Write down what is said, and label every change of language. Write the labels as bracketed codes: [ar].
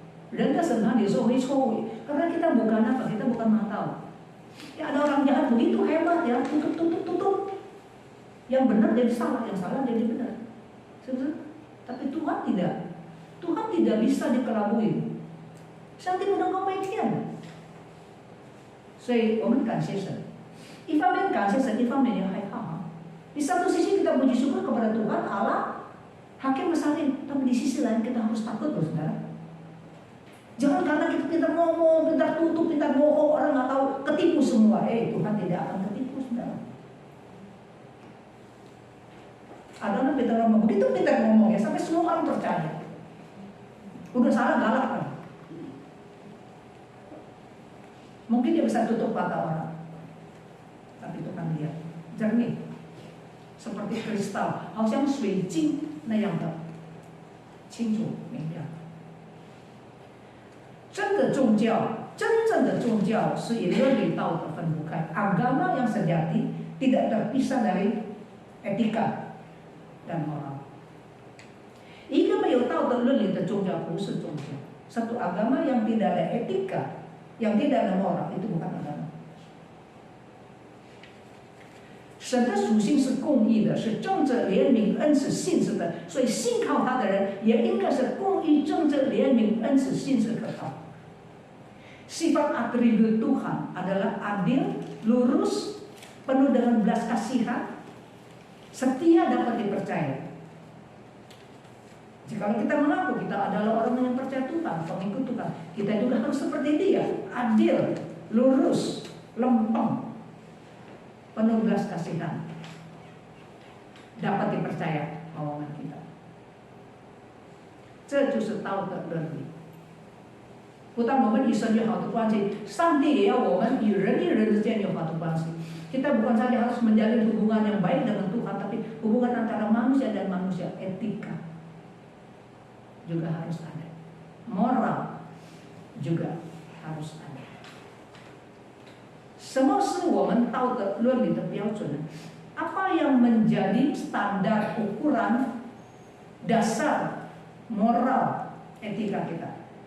[zh] 人的审判有时候会错误， [id] karena kita bukan apa, kita bukan mata. Ya, ada orang jahat begitu hebat ya, tutup. Yang benar jadi salah, yang salah jadi benar. Tapi Tuhan tidak. Tuhan tidak bisa dikelabui. [zh] 上帝不能够被骗。所以我们感谢神，一方面感谢神，一方面也害怕。 [id] Di satu sisi kita puji syukur kepada Tuhan Allah, Hakim Besar, tapi di sisi lain kita harus takut, loh, saudara. Jangan karena kita pintar ngomong, pintar tutup, pintar bohong, orang nggak tahu, ketipu semua. Tuhan tidak akan ketipu, saudara. Ada orang pintar ngomong, begitu pintar ngomong ya, sampai semua orang percaya. Udah salah galak kan? Mungkin dia bisa tutup mata orang, tapi Tuhan lihat jernih, seperti kristal, [zh] 好像水晶那样的清楚明亮。真的宗教，真正的宗教是以伦理道德分不开。 [id] Agama yang sejati tidak terpisah dari etika dan moral. [zh] 一个没有道德伦理的宗教不是宗教。 [id] Satu agama yang tidak ada etika, yang tidak ada moral itu bukan agama. [zh] 神的属性是公义的，是正直、怜悯、恩慈、信实的，所以信靠他的人也应该是公义、正直、怜悯、恩慈、信实可靠。 [id] Sifat atribut Tuhan adalah adil, lurus, penuh dengan belas kasihan, setia, dapat dipercaya. Jika kita mengaku kita adalah orang yang percaya Tuhan, pengikut Tuhan, kita juga harus seperti Dia, adil, lurus, lempeng, penuh belas kasihan, dapat dipercaya omongan kita. [zh] 这就是道德伦理。不但我们与神有好的关系，上帝也要我们与人与人之间有好的关系。 [id] Kita bukan saja harus menjalin hubungan yang baik dengan Tuhan, tapi hubungan antara manusia dan manusia, etika juga harus ada, moral juga harus ada. [zh] 什么是我们道德伦理的标准？ [id] Apa yang menjadi standar ukuran dasar moral etika kita?